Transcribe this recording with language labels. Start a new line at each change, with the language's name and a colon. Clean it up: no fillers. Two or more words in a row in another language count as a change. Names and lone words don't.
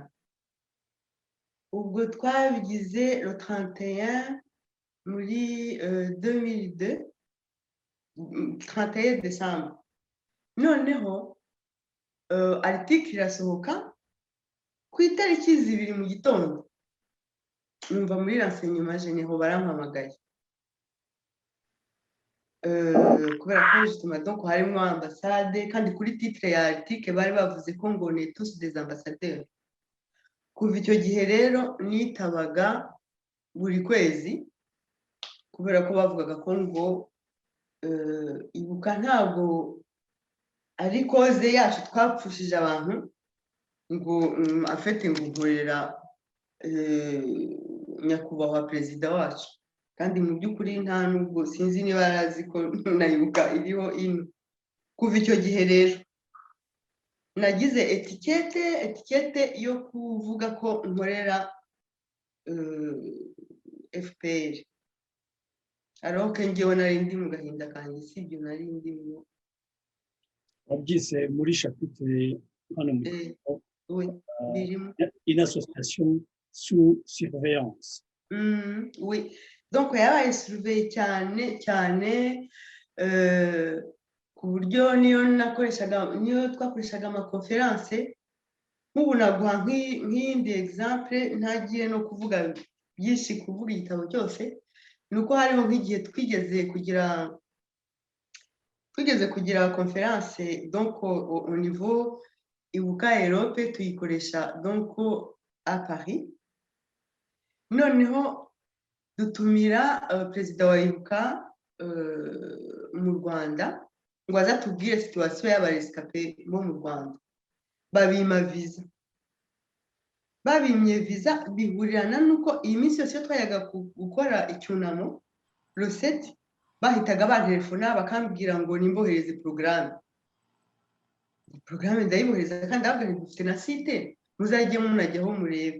Kinyarwanda: Ubwo twabigize le 31 muri 2002, 31 décembre. Noneho article irasohoka ku itariki 2 mu gitondo, numva muri
French: renseignement généraux
Kinyarwanda: barampamagaye, kubera ko
French: justement donc
Kinyarwanda: harimo ambassade, kandi kuri titre ya article bari bavuze ko ngo ni
French: tous des ambassadeurs.
Kinyarwanda: Kuva icyo gihe rero nitabaga buri kwezi, kubera ko bavugaga ko ngo Ibuka ntabwo ari koze yacu twapfushije abantu, ngo afite ngo nkorera nyakubahwa perezida wacu, kandi mu by'ukuri nta nubwo sinzi niba arazi ko nayibuka iriho ino. Kuva icyo gihe rero nagize etikete yo kuvuga ko nkorera FPR,
French: alors que
Kinyarwanda: ngewe nari ndi mu gahinda kanjye, si ibyo nari ndimo. Wabyise muri chapitre hano mu oui, birimo
French: une association sous surveillance.
Kinyarwanda: Oui, donc yabaye surveille cyane ku buryo niyo twakoreshaga amakonferanse, nk'ubu naguha nk'iyindi exemple, ntagiye no kuvuga byinshi kuvuga igitabo cyose, nuko hariho nk'igihe twigeze kugira conference
French: donc au niveau
Kinyarwanda: Ibuka Europe, tuyikoresha
French: donc à Paris.
Kinyarwanda: Noneho dutumira perezida wa Ibuka mu Rwanda ngo azatubwire situation y'abarescape bo mu Rwanda. Babimye visa bihurirana nuko iyi minsi yose twayaga gukora icyunamo le 7, bahitaga bantelefona bakambwira ngo nimbohereze programme ndayibohereza, kandi ahubwo dufite na site muzajye munajyaho murebe.